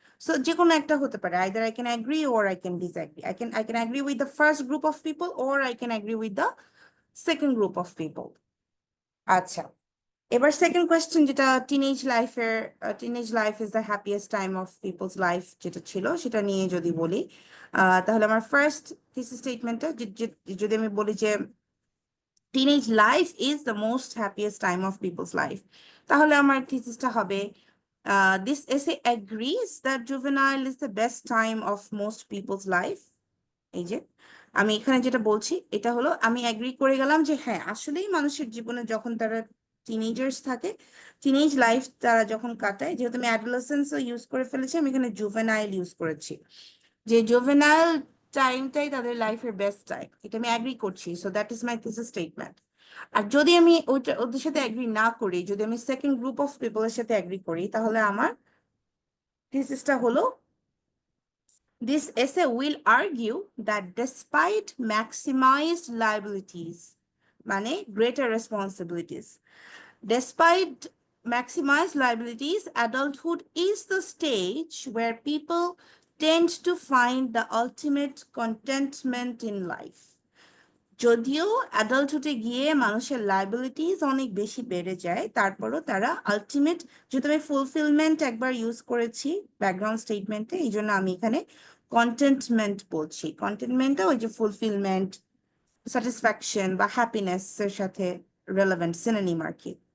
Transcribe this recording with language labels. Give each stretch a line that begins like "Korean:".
English: So
Bangla: যে কোনো একটা হতে পারে,
English: either I can agree or I can disagree. I can agree with the first group of people or I can agree with the second group of people.
Bangla: আচ্ছা, এবার second question যেটা
English: teenage life is the happiest time of people's life
Bangla: যেটা ছিল, সেটা নিয়ে যদি বলি, তাহলে আমার ফার্স্ট থিসিস স্টেটমেন্টটা যদি আমি বলি যে
English: teenage life is the most happiest time of people's life,
Bangla: তাহলে আমার থিসিসটা হবে
English: this essay agrees that juvenile is the best time of most people's life.
Bangla: এই যে আমি এখানে যেটা বলছি এটা হলো আমি অ্যাগ্রি করে গেলাম যে হ্যাঁ, আসলেই মানুষের জীবনে যখন তারা টিনেজার্স থাকে, টিনেজ লাইফ তারা যখন কাটায়, যেহেতু আমি অ্যাডোলেসেন্সও ইউজ করে ফেলেছি, আমি এখানে জুভেনাইল ইউজ করেছি, যে জুভেনাইল টাইমটাই তাদের লাইফের বেস্ট টাইম, এটা আমি অ্যাগ্রি করছি।
English: So that is my thesis statement.
Bangla: আর যদি আমি ওদের সাথে অ্যাগ্রি না করি, যদি আমি সেকেন্ড গ্রুপ অফ পিপলের সাথে অ্যাগ্রি করি, তাহলে আমার থিসিসটা হলো
English: this essay will argue that despite maximized liabilities, মানে greater responsibilities, despite maximized liabilities, adulthood is the stage where people tend to find the ultimate contentment in life.
Bangla: যদিও অ্যাডাল্টহুডে গিয়ে মানুষের liabilities অনেক বেশি বেড়ে যায়, তারপরও তারা আলটিমেট, যেহেতু আমি ফুলফিলমেন্ট একবার ইউজ করেছি ব্যাকগ্রাউন্ড স্টেটমেন্টে, এই জন্য আমি এখানে কন্টেন্টমেন্ট বলছি। কন্টেন্টমেন্টটা ওই যে ফুলফিলমেন্ট, স্যাটিসফ্যাকশন বা হ্যাপিনেস এর সাথে রেলেভেন্ট সিনোনিম আর কি।